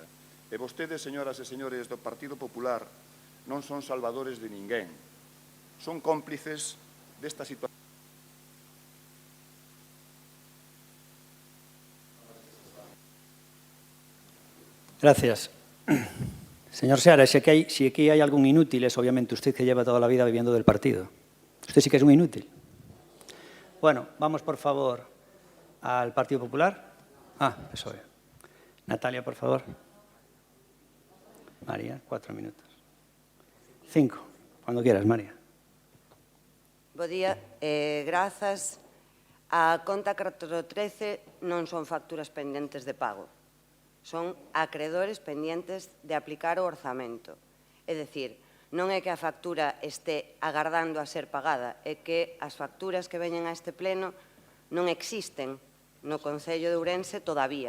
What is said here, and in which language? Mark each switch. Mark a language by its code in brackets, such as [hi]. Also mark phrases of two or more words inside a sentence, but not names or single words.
[gl] E vostedes, señoras e señores do Partido Popular, non son salvadores de ninguén, son cómplices desta situación. [es] Gracias. Señor Seara, si aquí hay algún inútil, es obviamente usted que lleva toda la vida viviendo del partido. Usted sí que es un inútil. Bueno, vamos por favor al Partido Popular. Eso es. Natalia, por favor. María, 4 minutos. 5, cuando quieras, María. [gl] Bo día. Grazas. A conta 413 non son facturas pendentes de pago. Son acredores pendentes de aplicar o orzamento. É dicir, non é que a factura este agardando a ser pagada, é que as facturas que veñen a este pleno non existen no Concello de Ourense todavía.